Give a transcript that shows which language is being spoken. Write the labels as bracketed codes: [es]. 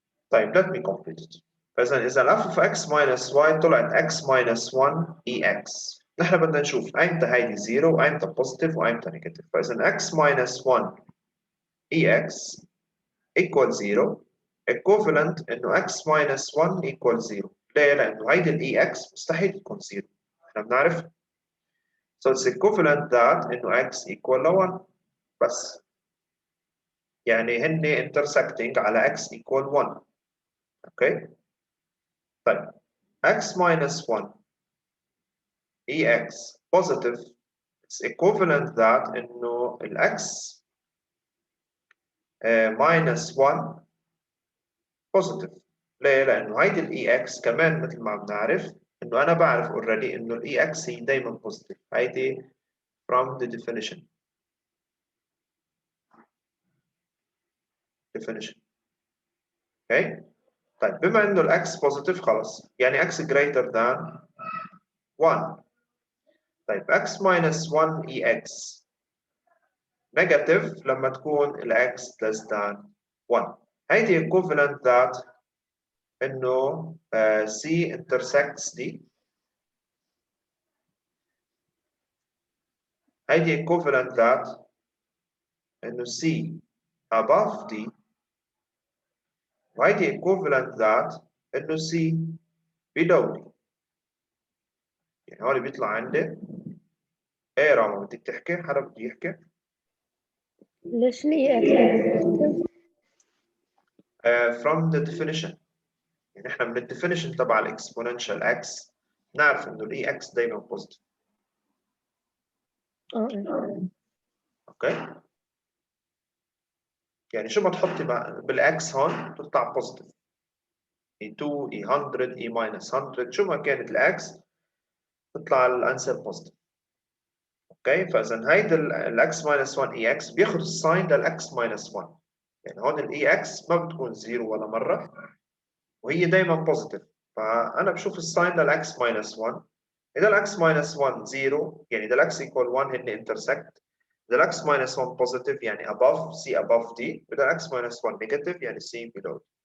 [en] طيب let me complete it. [ar] فإذا إذا [en] f of x minus y طلعت x minus 1 ex. [ar] نحن بدنا نشوف أيمتى هيدي 0 وأيمتى positive وأيمتى negative. فإذا [en] x minus 1 ex equal 0 equivalent إنه x minus 1 equal 0. [ar] ليه؟ لأنه هيدي ال ex مستحيل تكون 0. نحن بنعرف. [en] So it's equivalent that إنه x equal ل 1 بس. [ar] يعني هن intersecting على x equal 1. اوكي طيب [en] x minus 1 ex positive it's equivalent that انه x minus 1 positive. [ar] ليه؟ لانه هيدي ex كمان مثل ما بنعرف انه انا بعرف [en] already [ar] انه ex هي دائما positive. [en] هيدي from the definition. [ar] اوكي طيب بما انه الاكس بوزيتيف خلص يعني x greater than 1. [en] طيب x minus 1 ex negative [ar] لما تكون الاكس [en] less than 1. هيدي equivalent that انه c intersects d. هيدي equivalent that انه c above d. وهيدي equivalent that انه c below d. [ar] يعني هون بيطلع عندي ايه رامي بدك تحكي؟ حدا بده يحكي؟ ليش ال EX positive؟ [en] from the definition. [ar] يعني احنا من الديفينيشن تبع الاكسبوننشال اكس نعرف انه الاي اكس دايما بوزيتيف. اوكي يعني شو ما تحطي بالاكس هون بتطلع بوزيتيف. اي 2 اي 100 اي ماينس 100 شو ما كانت الاكس بتطلع الانسر بوزيتيف. اوكي فاذا هيدا الاكس ماينس 1 اي اكس بياخذ الساين للاكس ماينس 1. يعني هون الاي اكس ما بتكون زيرو ولا مره وهي دايما بوزيتيف. فانا بشوف الساين للاكس ماينس 1. إذا الأكس minus 1 0 يعني إذا الأكس equal 1 هن intersect. إذا الأكس [en] minus 1 positive يعني above C above D. إذا الأكس minus 1 negative يعني C below D.